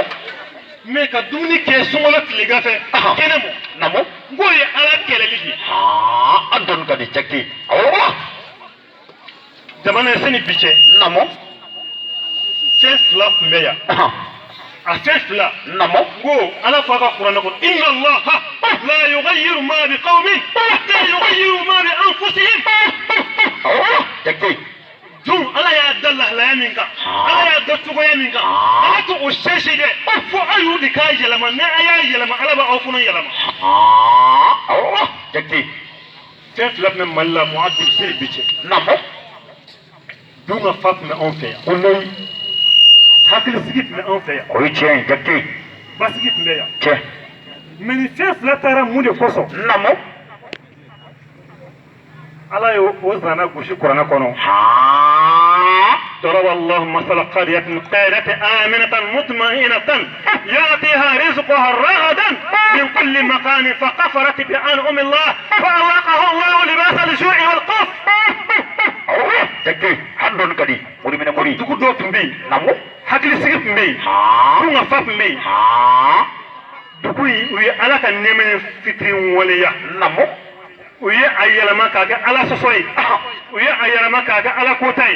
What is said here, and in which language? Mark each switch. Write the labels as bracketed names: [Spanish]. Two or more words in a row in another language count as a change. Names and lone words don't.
[Bambara] mais ka dumuni kɛ sunkalo tile ganfɛ kɛnɛ mɔ namo n k'o ye ala kɛlɛli de ye an dɔnni ka di jate awɔ jamana ye sani bi cɛ namo fɛn fila tun bɛ yan a fɛn fila namo n ko ala fɔ a ka kuranɛ kɔnɔ [Arabic] إن الله لا يغير ما بقوم حتى يغيروا ما بأنفسهم [Bambara] awɔ jate dun ala y'a da lahalaya min kan ala y'a da cogoya min kan ala t'o sɛnsi dɛ fo a y'u de k'a yɛlɛma ni a y'a yɛlɛma ala b'aw fana yɛlɛma awɔ jate fɛn fila tun bɛ mali la muhadib seli bi cɛ namo dun ka fa tun bɛ anw fɛ yan wallahi hakilisigi tun bɛ anw fɛ yan o ye tiɲɛ ye jate basigi tun bɛ yan tiɲɛ mais ni fɛn fila taara mun de kosɔn namo ala ye o zana gosi kuranɛ kɔnɔ [Arabic] ضرب الله مثل قرية كانت آمنة مطمئنة يأتيها رزقها رغدا من كل مكان فكفرت بأنعم الله فأذاقها الله لباس الجوع والخوف. [Bambara] jate an dɔnni ka di mori minɛ mori dugu dɔ tun bɛ yen namo hakilisigi tun bɛ yen dun ka fa tun bɛ yen dugu in u ye ala ka nɛɛmɛ ni fitiri waleya namo u ye a yɛlɛma k'a kɛ ala sɔsɔ ye u ye a yɛlɛma k'a kɛ ala kota ye